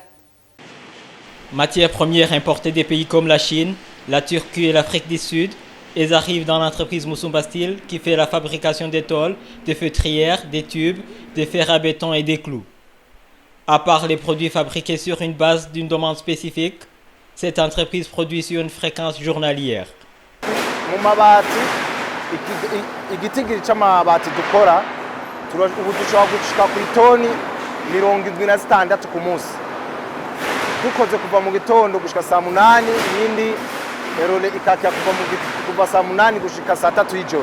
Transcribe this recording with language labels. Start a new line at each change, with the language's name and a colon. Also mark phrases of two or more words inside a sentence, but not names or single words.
French: Matières premières importées des pays comme la Chine, la Turquie et l'Afrique du Sud, elles arrivent dans l'entreprise Musumba Steel qui fait la fabrication des tôles, des feutrières, des tubes, des fers à béton et des clous. À part les produits fabriqués sur une base d'une demande spécifique, cette entreprise produit sur une fréquence journalière.
Rundi: Igitigiri c'amabati dukora ubu dushobora gushika ku itoni 76 ku munsi dukoze kuva mu gitondo gushika saa 8 yindi erole ikakya kuva saa 8 gushika saa 3 y'ijoro.